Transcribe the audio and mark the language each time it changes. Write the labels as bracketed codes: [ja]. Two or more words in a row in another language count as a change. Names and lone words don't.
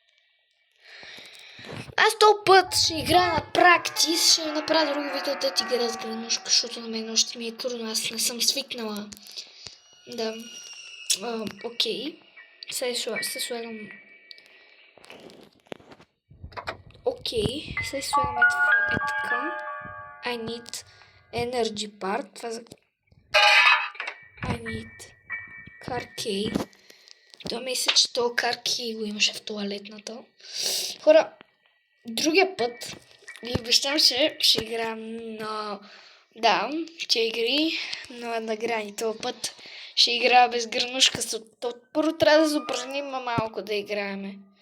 [bg] Аз този път ще играя на практис, ще направя друго видео да ти игра с гранушка, защото на мен още ми е трудно, аз не съм свикнала. Да. Окей. Сега се слагам... Окей. Сега слагаме това е така. [en] I need energy part. [bg] Това за... [en] I need car key. [bg] Това мисля, че то [en] car key [bg] го имаше в туалетната. Хора, другия път ви обещам, че ще играем на... Да, че игри на грани. Това път ще играя без гранушка. Първо трябва да се упражним малко да играеме.